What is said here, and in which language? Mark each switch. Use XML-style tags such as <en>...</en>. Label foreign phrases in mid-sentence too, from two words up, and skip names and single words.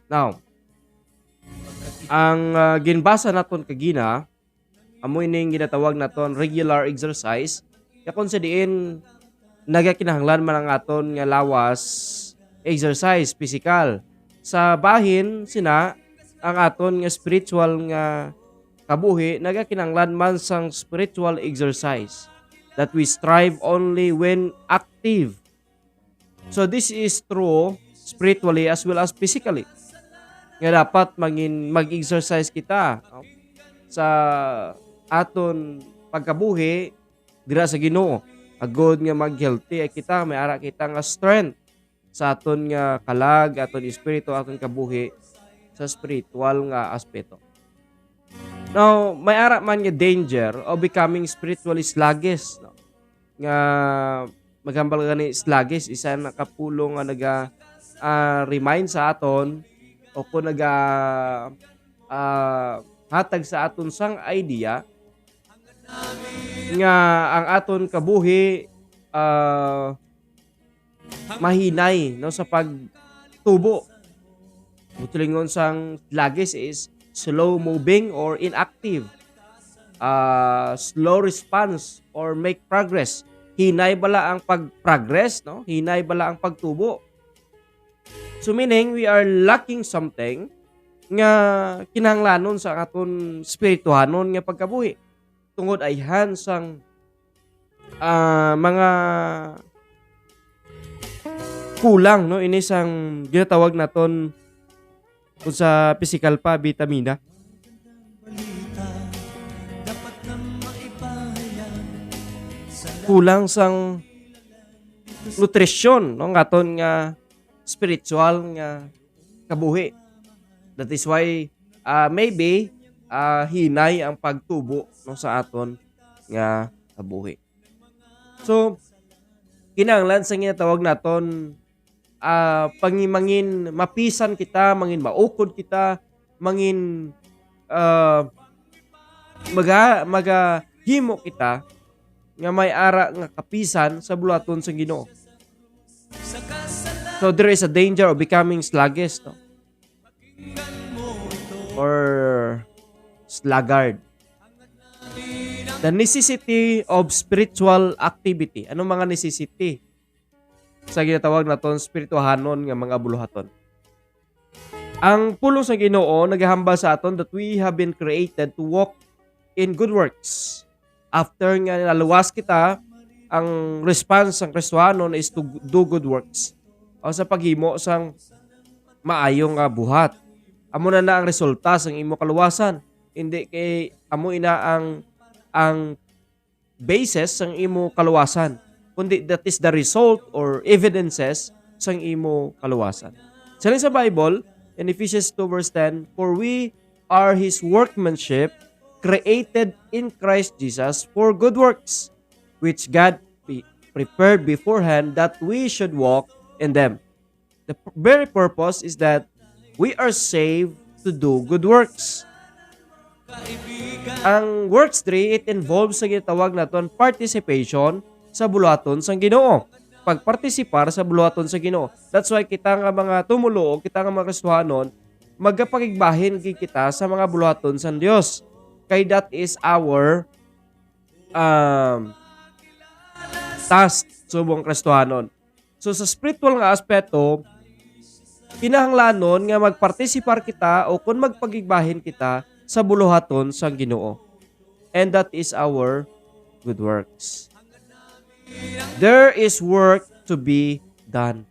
<hil>Now, ang ginbasa naton kagina amo ining ginatawag naton</hil> <en>regular exercise.</en> <hil>Yakon sa diin nagakinahanglan man ang aton nga lawas</hil> <en>exercise physical.</en> <hil>Sa bahin sina ang aton nga spiritual nga kabuhi nagakinahanglan man sang</hil> <en>spiritual exercise that we strive only when active. So this is true spiritually as well as physically.</en> <hil>Nga dapat mag-exercise kita sa aton pagkabuhi dira sa Ginoo. Agod nga mag-healthy ay kita may ara kita nga strength sa aton nga kalag, aton espiritu, aton kabuhi sa spiritual nga aspeto.</hil> <en>Now,</en> <hil>may ara man nga</hil> <en>danger of becoming spiritually sluggish, no?</en> <hil>Nga magambal gani sluggish isa na kapulong nga naga remind sa aton o kung naga hatag sa aton sang idea nga ang aton kabuhi mahinay no sa pagtubo. Butulingon sang</hil> <en>sluggish is slow moving or inactive, slow response or make progress.</en> <hil>Hinay bala ang pag-progress, no? Hinay bala ang pagtubo.</hil> <en>So meaning we are lacking something</en> <hil>nga kinahanglanon sa aton spirituhanon nga pagkabuhi. Tungod ay sang mga kulang no ini sang ginatawag naton kung sa physical pa vitamina. Kulang sang nutrisyon no ngaton nga spiritual nga kabuhi.</hil> <en>That is why maybe</en> <hil>hinay ang pagtubo no sa aton nga kabuhi. So kinahanglan sa ginatawag naton pangimangin mapisan kita, mangin maukod kita, mangin magahimo kita nga may ara nga kapisan sa bulaton sa Ginoo.</hil> <en>So there is a danger of becoming sluggish, no? Or sluggard. The necessity of spiritual activity.</en> <hil>Anong mga necessity sa ginatawag naton spirituhanon nga mga buluhaton? Ang pulong sa Ginoo naghahambal sa aton</hil> <en>that we have been created to walk in good works. After</en> <hil>nga naluwas kita, ang</hil> <en>response</en> <hil>ng Kristohanon</hil> <en>is to do good works.</en> <hil>O sa paghimo sang maayong nga buhat. Amo na ang resulta sa imo kaluwasan. Hindi kay amo ina ang basis sang imo kaluwasan, kundi</hil> <en>that is the result or evidences</en> <hil>sang imo kaluwasan.</hil> <en>Sa Bible, in Ephesians 2 verse 10, "For we are His workmanship, created in Christ Jesus for good works, which God prepared beforehand that we should walk in them." The very purpose is that we are saved to do good works.</en> <hil>Ang works 3, it involves sa gitawag naton participation sa buluhaton sang Ginoo. Pagpartisipar sa buluhaton sa Ginoo.</hil> <en>That's why</en> <hil>kita nga mga tumulo, kita nga mga Kristohanon, magapakigbahin kita sa mga buluhaton sang Dios.</hil> <en>Kay that is our task</en> <hil>subong Kristohanon. So sa spiritual nga aspeto, kinahanglanon nga magpartisipar kita o kung magpagigbahin kita sa buluhaton sang Ginoo.</hil> <en>And that is our good works. There is work to be done.</en>